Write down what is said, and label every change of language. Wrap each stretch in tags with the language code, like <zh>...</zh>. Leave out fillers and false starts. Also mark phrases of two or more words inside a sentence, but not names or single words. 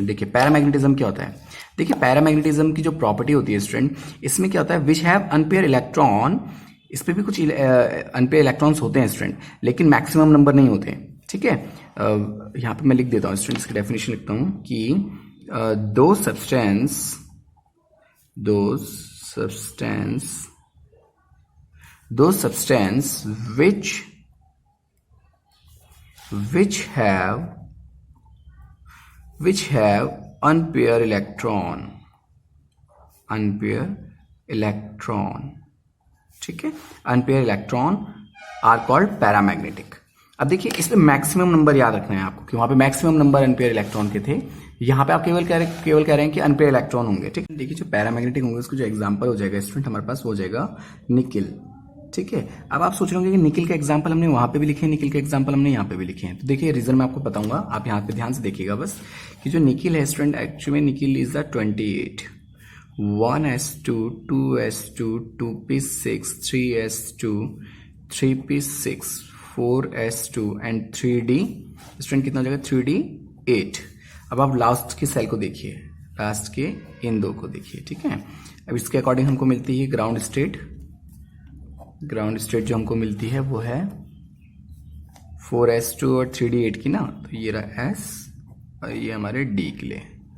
<hi>देखिए पैरामैग्नेटिज्म क्या होता है, देखिए पैरामैग्नेटिज्म की जो प्रॉपर्टी होती है स्टूडेंट, इसमें क्या होता है,</hi> <en>which have unpaired electron,</en> <hi>इस पे भी कुछ</hi> <en>unpaired electrons</en> <hi>होते हैं स्टूडेंट, लेकिन</hi> <en>maximum number</en> <hi>नहीं होते, ठीक है। यहाँ पे मैं लिख देता हूँ स्टूडेंट, इसकी डेफिनेशन लिखता हूँ कि दो</hi> <en>substance which have unpaired electron,</en> <hi>ठीक है,</hi> <en>unpaired electron are called paramagnetic।</en> <hi>अब देखिए इसमें</hi> <en>maximum number</en> <hi>याद रखना है आपको कि वहां पे</hi> <en>maximum number unpaired electron</en> <hi>के थे, यहाँ पे आप केवल कह रहे हैं कि</hi> <en>unpaired electron</en> <hi>होंगे, ठीक है। देखिए जो पैरामैग्नेटिक होंगे उसको जो एग्जांपल हो जाएगा स्टूडेंट हमारे पास वो हो जाएगा निकिल, ठीक है। अब आप सोच रहे होंगे कि निकिल का एग्जांपल हमने वहां पे भी लिखे हैं, निकिल का एग्जांपल हमने यहाँ पे भी लिखे हैं। तो देखिए रीजन मैं आपको बताऊंगा, आप यहाँ पे ध्यान से देखिएगा बस कि जो निकिल है स्टूडेंट,</hi> <en>actually nickel is the 28,</en> <hi>1s2 2s2 2p6 3s2 3p6 4s2 एंड 3d स्टूडेंट कितना हो जाएगा 3d8। अब आप लास्ट की सेल को देखिए, लास्ट के इन दो को देखिए, ठीक है। अब इसके अकॉर्डिंग हमको मिलती है</hi> <en>ground state</en> <hi>जो हमको मिलती है वो है 4s2 और 3d8 की ना, तो ये रहा s और ये हमारे d के लिए।</hi>